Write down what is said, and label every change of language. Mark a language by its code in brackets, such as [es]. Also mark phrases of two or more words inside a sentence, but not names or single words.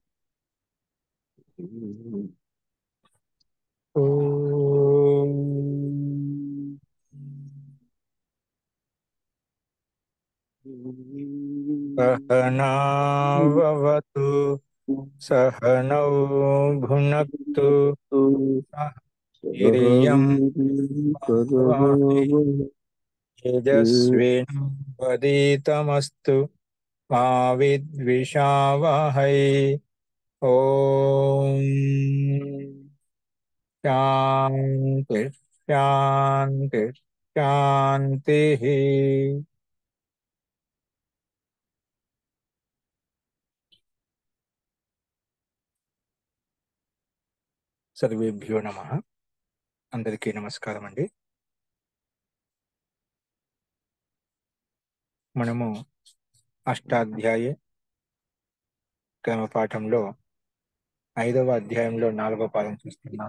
[sa] ॐ सहनाववतु सहनौ भुनक्तु सह वीर्यं करवावहै तेजस्विनावधीतमस्तु मा विद्विषावहै। ॐ शान्ति शान्ति शान्तिः। సర్వేభ్యో నమః. [te] అందరికీ నమస్కారం అండి. మనము అష్టాధ్యాయ క్రమపాఠంలో 5వ అధ్యాయంలో 4వ పాదం చూస్తున్నాము.